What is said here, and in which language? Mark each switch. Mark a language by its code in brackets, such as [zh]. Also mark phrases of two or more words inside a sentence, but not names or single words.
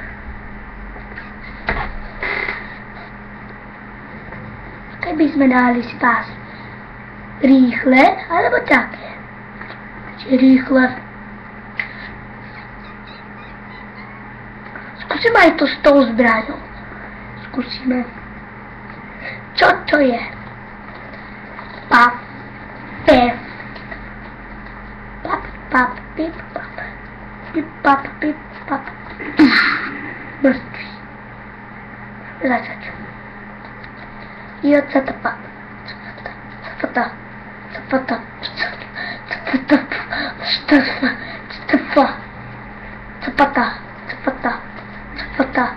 [sk] Keby sme dali si pásy rýchle, alebo také. Čiže rýchle. Skúsime aj to s tou zbraňou. Skúsime. Čo to je? Pap, pep. Pap, pip, pap. Pip, pap, pip, pap. Mŕtvý. Začať. Jocatapa. Capata.